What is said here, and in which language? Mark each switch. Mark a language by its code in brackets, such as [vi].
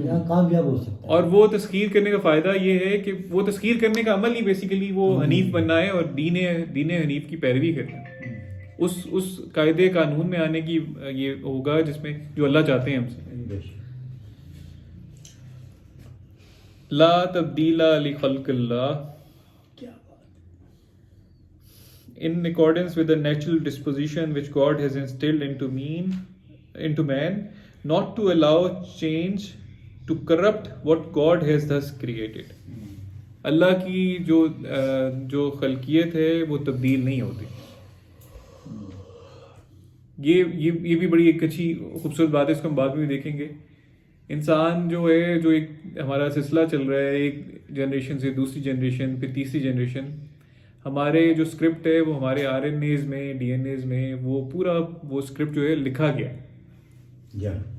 [ur] کامیاب ہو سکتا ہے. اور وہ تسخیر کرنے کا فائدہ یہ ہے کہ وہ تسخیر کرنے کا عمل ہی بیسیکلی وہ حنیف بننا ہے اور دین حنیف کی پیروی کرنا ہے, اس قاعدے قانون میں آنے کی یہ ہوگا جس میں جو اللہ چاہتے ہیں ہم سے. [ar] لا تبدیل لخلق اللہ, [en] in accordance with the natural disposition which God has instilled into man, not to allow change to corrupt what God has thus created. [ur] اللہ کی جو خلقیت ہے وہ تبدیل نہیں ہوتی. یہ بھی بڑی ایک اچھی خوبصورت بات ہے, اس کو ہم بعد میں بھی دیکھیں گے. انسان جو ہے, جو ایک ہمارا سلسلہ چل رہا ہے, ایک جنریشن سے دوسری جنریشن, پھر تیسری جنریشن, ہمارے جو اسکرپٹ ہے وہ ہمارے RNAs میں, DNAs میں, وہ پورا وہ اسکرپٹ جو ہے لکھا گیا,